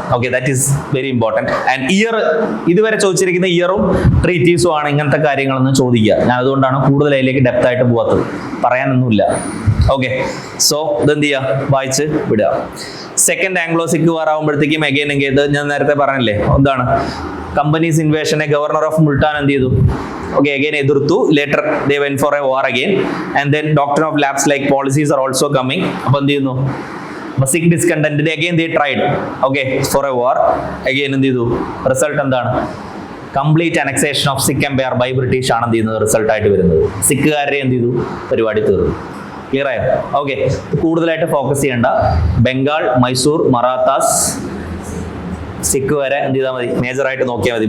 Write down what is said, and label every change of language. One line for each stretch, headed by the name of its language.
Malayalam: Okay,
English: That is very important.
Malayalam: And year ഇതുവരെ ചോദിച്ചിരിക്കുന്ന ഇയറും ട്രീറ്റീസും ആണ് ഇങ്ങനത്തെ കാര്യങ്ങളൊന്നും ചോദിക്കുക. ഞാൻ അതുകൊണ്ടാണ് കൂടുതൽ അതിലേക്ക് ഡെപ്ത് ആയിട്ട് പോകാത്തത്, പറയാനൊന്നുമില്ല. ഓക്കെ, സോ ഇതെന്ത് ചെയ്യുക, വായിച്ച് വിടുക. സെക്കൻഡ് ആംഗ്ലോ സിഖ് വാർ ആകുമ്പോഴത്തേക്കും അഗൈൻ ഇത് ഞാൻ നേരത്തെ പറഞ്ഞില്ലേ, എന്താണ് കമ്പനീസ് ഇൻവേഷനെ ഗവർണർ ഓഫ് മുൾട്ടാൻ എന്ത് ചെയ്തു?
English: Okay, again
Malayalam: എതിർത്തു.
English: Later they went for a war again, and then doctrine of lapse like policies are also coming.
Malayalam: അപ്പോൾ എന്ത് ചെയ്യുന്നു?
English: സിഖ് ഡിസ്കണ്ടന്റിന് again they tried, okay, for a war again.
Malayalam: എന്ത് ചെയ്തു? റിസൾട്ട് എന്താണ്? Complete annexation of Sikh Empire by British ആണ് എന്ത് ചെയ്യുന്നത് result ആയിട്ട് വരുന്നത്. സിഖുകാരെ എന്ത് ചെയ്തു? പരിപാടി തീർന്നു. ക്ലിയർ ആയോ? ഓക്കെ, കൂടുതലായിട്ട് ഫോക്കസ് ചെയ്യേണ്ട. ബംഗാൾ, മൈസൂർ, മറാത്താസ്, സിഖ് വരെ എന്ത് ചെയ്താൽ മതി, മേജറായിട്ട് നോക്കിയാൽ മതി.